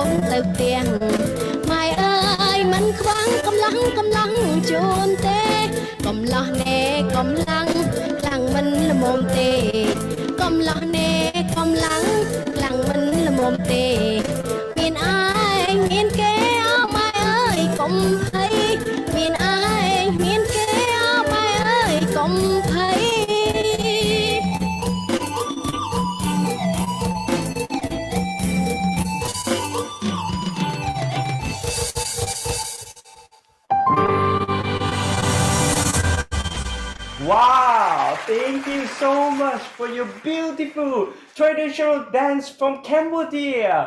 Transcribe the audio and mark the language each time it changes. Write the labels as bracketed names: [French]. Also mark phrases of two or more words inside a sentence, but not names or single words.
[Khmer] ទៅផ្ទះម៉ែអើយមិនខ្វាំងកំឡោះជូនទេកំឡោះណែកំឡាំងខ្លាំងមិនល្មមទេកំឡោះណែកំឡាំងខ្លាំងមិនល្មមទេមានអាយមានគេអើម៉ែអើយកុំភ័យមានអាយមានគេអើម៉ែអើយកុំភ័យ [English] Wow, thank you so much for your beautiful traditional dance from Cambodia.